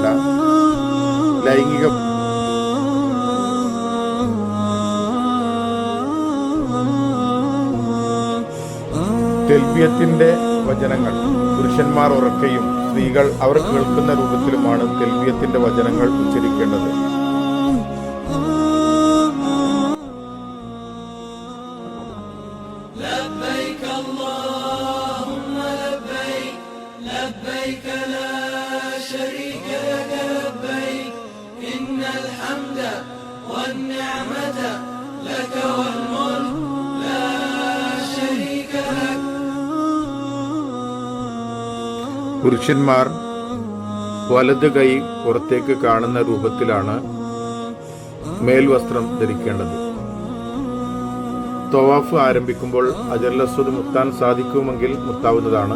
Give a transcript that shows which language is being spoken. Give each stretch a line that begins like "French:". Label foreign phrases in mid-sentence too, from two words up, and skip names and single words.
Malayalam: ലൈംഗിക തെൽബിയത്തിന്റെ വചനങ്ങൾ പുരുഷന്മാർ ഉറക്കെയും സ്ത്രീകൾ അവർ കേൾക്കുന്ന രൂപത്തിലുമാണ് തെൽബിയത്തിന്റെ വചനങ്ങൾ ഉച്ചരിക്കേണ്ടത്.
Arabic: لبيك اللهم لبيك لبيك لا شريك لك لبيك إن الحمد والنعمة لك والملك لا شريك لك.
Malayalam: പുരുഷന്മാർ വലത് കൈ പുറത്തേക്ക് കാണുന്ന രൂപത്തിലാണ് മേൽവസ്ത്രം ധരിക്കേണ്ടത്. തവാഫ് ആരംഭിക്കുമ്പോൾ ഹജറുൽ അസ്വദ് മുത്താൻ സാധിക്കുമെങ്കിൽ മുത്താവുന്നതാണ്.